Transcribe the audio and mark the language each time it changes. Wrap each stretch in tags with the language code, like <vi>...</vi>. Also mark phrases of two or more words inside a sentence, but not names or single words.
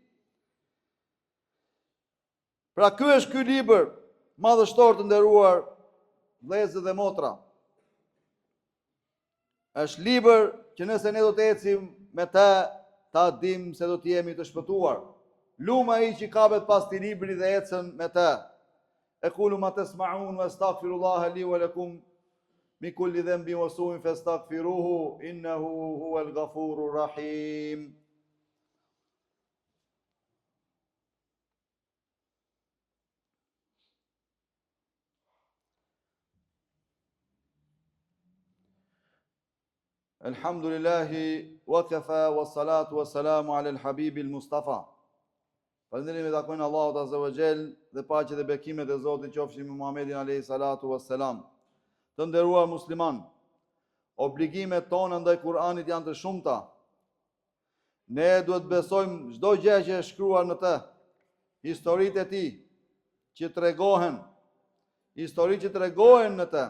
<sq>Pra ky është ky libër madhështor të nderuar vëllezër dhe motra. Është libër që nëse ne do të ecim me të, ta dim se do të jemi të shpëtuar. Luma ai që kapet pas këtij libri dhe ecën me të.</sq> <ar>أقول ما تسمعون وأستغفر الله لي ولكم من كل ذنب وسوء فاستغفروه إنه هو الغفور الرحيم. الحمد لله وكفى والصلاة والسلام على الحبيب المصطفى.</ar> <sq>Falënderimi dhe takojnë Allahut</sq> <ar>عز وجل</ar> <sq>dhe paqja dhe bekimet e Zotit qofshin me Muhamedit</sq> <ar>عليه الصلاة والسلام.</ar> <sq>Të nderuar musliman, obligimet tona ndaj Kur'anit janë të shumta. Ne duhet besojmë çdo gjë që është shkruar në të, historitë e tij që tregohen, historitë që tregohen në të.</sq>